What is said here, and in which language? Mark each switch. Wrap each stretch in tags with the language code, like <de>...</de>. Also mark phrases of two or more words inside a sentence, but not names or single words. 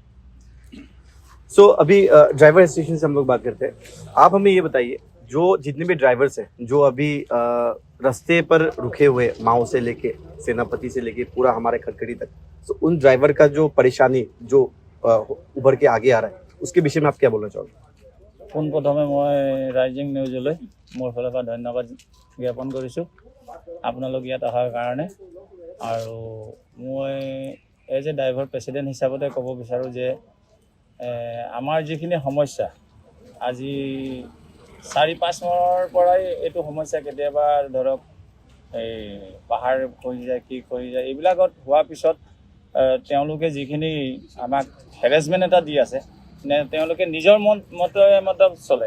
<hi>सो अभी</hi> <en>driver association</en> <hi>से हम लोग बात करते हैं। आप हमें ये बताइए, जो जितने भी ड्राइवर्स हैं जो अभी रास्ते पर रुके हुए, माओ से लेके सेनापति से लेके पूरा हमारे खड़खड़ी तक, तो उन ड्राइवर का जो परेशानी जो उभर के आगे आ रहा है, उसके विषय में आप क्या बोलना चाहोगे?</hi> <as>পোনপ্ৰথমে মই ৰাইজিং নিউজলৈ মোৰ ফালৰ পৰা ধন্যবাদ জ্ঞাপন কৰিছোঁ আপোনালোক ইয়াত অহাৰ কাৰণে। আৰু মই</as> <en>as a driver president</en> <as>হিচাপতে ক'ব বিচাৰোঁ যে আমাৰ যিখিনি সমস্যা আজি 4-5 মাহৰ পৰাই এইটো সমস্যা, কেতিয়াবা ধৰক এই পাহাৰ খহি যায়, কি খহি যায়, এইবিলাকত হোৱাৰ পিছত তেওঁলোকে যিখিনি আমাক হেৰেছমেণ্ট এটা দি আছে, তেওঁলোকে নিজৰ মতে চলে।</as>